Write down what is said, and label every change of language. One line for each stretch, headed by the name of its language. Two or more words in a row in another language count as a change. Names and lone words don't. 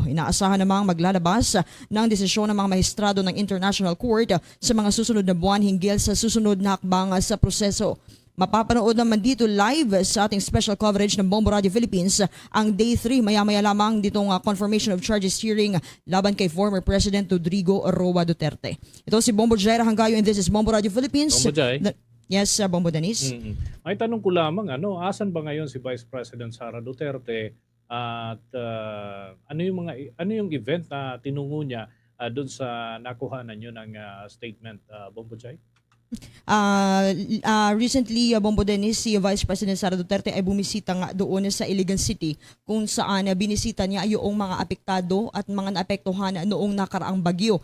Filipino: Inaasahan namang maglalabas ng desisyon ng mga maestrado ng International Court sa mga susunod na buwan hinggil sa susunod na hakbang sa proseso. Mapapanood naman dito live sa ating
English: special coverage
Filipino: ng Bombo Radio Philippines ang Day 3 maya-maya lamang ditong
English: confirmation of charges hearing
Filipino: laban kay
English: former President
Filipino: Rodrigo Roa Duterte. Ito si Bombo Jaira Hangayo
English: and this is
Filipino: Bombo Radio Philippines. Bombo Jai. Yes, Bombo Dennis. May tanong ko lamang, asan ba ngayon si
English: Vice President
Filipino: Sara Duterte at ano yung event na tinungo niya doon sa nakuhanan niyo ng statement, Bombo Jai? Recently, Bombo Dennis, si
English: Vice President
Filipino: Sara Duterte ay bumisita nga doon sa Iligan City kung saan binisita niya yung mga apektado at mga naapektuhan noong nakaraang bagyo.